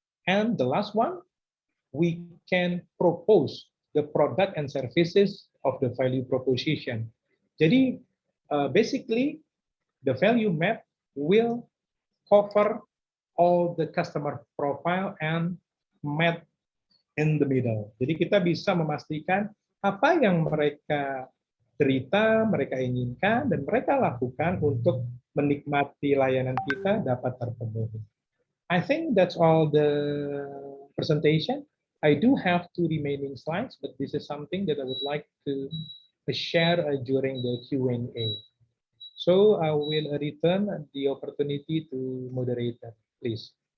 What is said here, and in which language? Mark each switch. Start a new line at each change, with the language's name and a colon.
English: And the last one, we can propose the product and services of the value proposition. Jadi basically the value map will cover all the customer profile and map in the middle.
Indonesian: Jadi kita bisa memastikan apa yang mereka cerita, mereka inginkan, dan mereka lakukan untuk menikmati layanan kita dapat terpenuhi.
English: I think that's all the presentation. I do have 2 remaining slides, but this is something that I would like to share during the Q&A. So I will return the opportunity to moderator, please.